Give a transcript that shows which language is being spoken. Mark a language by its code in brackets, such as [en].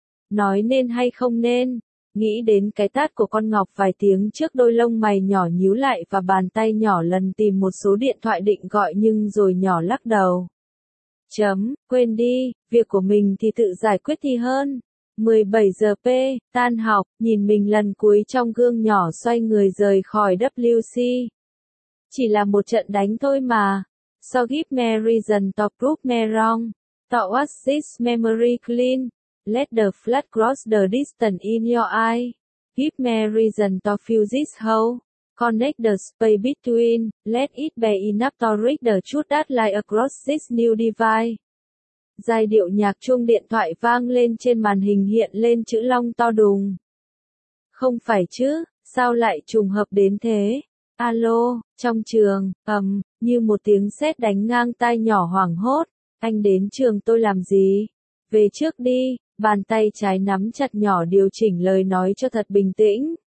[vi] Nói nên hay không nên, nghĩ đến cái tát của con Ngọc vài tiếng trước đôi lông mày nhỏ nhíu lại và bàn tay nhỏ lần tìm một số điện thoại định gọi nhưng rồi nhỏ lắc đầu. Chấm, quên đi, việc của mình thì tự giải quyết thì hơn. 17 giờ P, tan học, nhìn mình lần cuối trong gương nhỏ xoay người rời khỏi WC. Chỉ là một trận đánh thôi mà. [en] So give me reason to prove me wrong. To wash this memory clean. Let the flood cross the distance in your eye. Give me reason to fill this hole. Connect the space between, let it be enough to reach the truth that lie across this new divide. [vi] Giai điệu nhạc chuông điện thoại vang lên trên màn hình hiện lên chữ long to đùng. Không phải chứ, sao lại trùng hợp đến thế? Alo, trong trường, như một tiếng sét đánh ngang tai nhỏ hoảng hốt. Anh đến trường tôi làm gì? Về trước đi, bàn tay trái nắm chặt nhỏ điều chỉnh lời nói cho thật bình tĩnh.